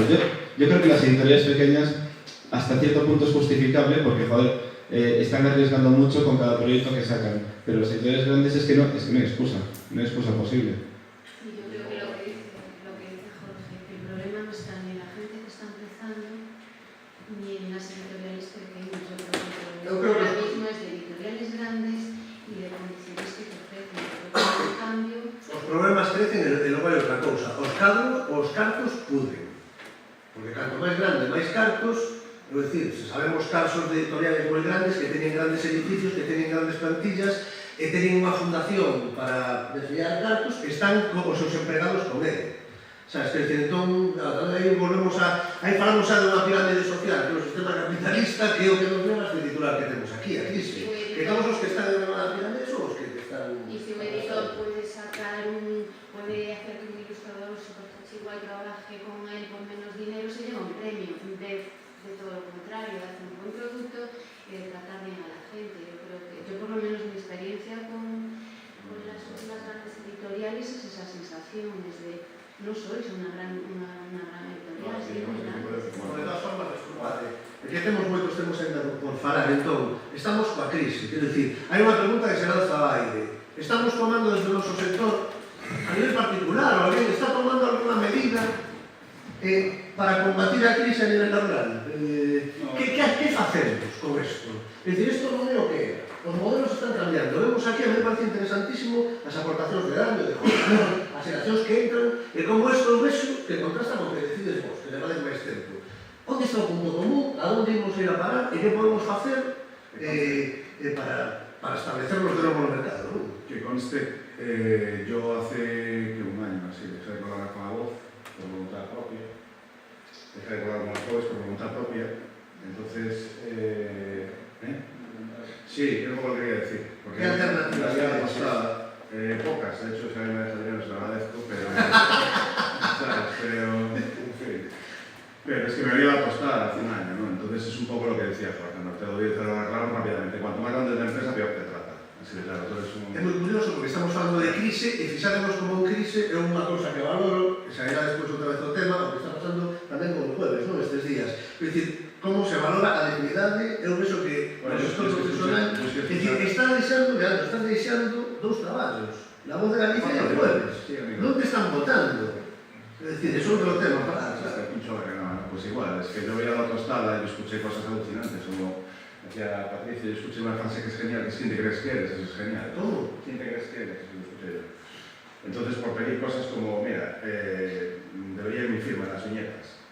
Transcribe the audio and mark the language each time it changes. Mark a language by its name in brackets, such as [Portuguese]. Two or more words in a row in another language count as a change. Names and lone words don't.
[Spanish] Yo creo que las editoriales pequeñas hasta cierto punto es justificable porque, joder, están arriesgando mucho con cada proyecto que sacan, pero las editoriales grandes es que no hay excusa posible. Y yo creo que lo que dice Jorge, que el problema no está ni en la gente que está empezando ni en las editoriales pequeñas. Yo creo que ahora mismo es de editoriales grandes y de condiciones que te ofrecen. Pero en cambio... [Galician] Os problemas crecen e logo hai outra cousa. Os cartos pudren. Porque canto máis grande, máis cartos. É dicir, sabemos casos de editoriales moi grandes que teñen grandes edificios, que teñen grandes plantillas e teñen unha fundación para desviar cartos que están con os seus empregados con ele. Sabes, que decir, entón, aí volvemos aí falamos xa de unha pirámide social, que é o sistema capitalista, que é o que nos leva a este titular que temos aquí, a crise. Que todos os que están en unha pirámide son os que están... [Spanish] Y si un editor puede puede hacer que un ilustrador super igual trabaje con él por menos dinero, se lleva un premio, en vez de todo lo contrario, de hacer un buen producto y de tratar bien a la gente. Yo por lo menos mi experiencia con las grandes editoriales es esa sensación, desde no sois una gran editorial, sí, muy grande. De todas formas, [Galician] desculpade, que temos moitos temos ainda por falar, entón, estamos coa crise, quero dicir, hai unha pregunta que se lanza ao aire. Estamos tomando desde o noso sector, a nivel particular, ou alguén está tomando alguna medida para combatir a crise a nivel laboral? Que facemos con isto? É dicir, isto non é o que é. Os modelos están cambiando. Vemos aquí, [Spanish] a mí me parece interesantísimo [Galician] as aportacións de daño, de jornal, as xeracións que entran, e como isto vexo que contrasta con que decides vos, que levades máis tempo. Onde está o punto común? A onde imos ir a parar? E que podemos facer para establecernos de novo no mercado, non? Que conste, [Spanish] yo hace un año así dejé de colaborar con la voz por voluntad propia, dejé de colaborar con las voces por voluntad propia, entonces, sí, es lo que quería decir. ¿Qué alternativas había pasado? Pocas, de hecho, si alguien me deja dinero se lo agradezco, pero, ¿sabes? Pero es que me había apostado hace un año, ¿no? Entonces es un poco lo que decía Jorge, no te doy de cerrar claro rápidamente. Cuanto más grande es la empresa, peor te trata. Así de claro, todo es un... [Galician] É moi curioso porque estamos falando de crise e fixaremos como un crise é unha cousa que valoro, que xa irá despois outra vez o tema, o que está pasando tamén con o jueves, non? Estes días. É dicir, como se valora a dignidade, eu vexo que o sector profesional, é dicir, están deixando dous traballos, La Voz de Galicia e o jueves. Non te están votando. É dicir, é outro tema para... [Spanish] Pues igual, es que yo veía la tostada y escuché cosas alucinantes, como decía Patricia, yo escuché una frase que es genial, que es ¿quién te crees que eres? Eso es genial. ¿Cómo? ¿Quién te crees que eres? Eso lo escuché yo. Entonces, por pedir cosas como, mira, debería ir mi firma en las viñetas.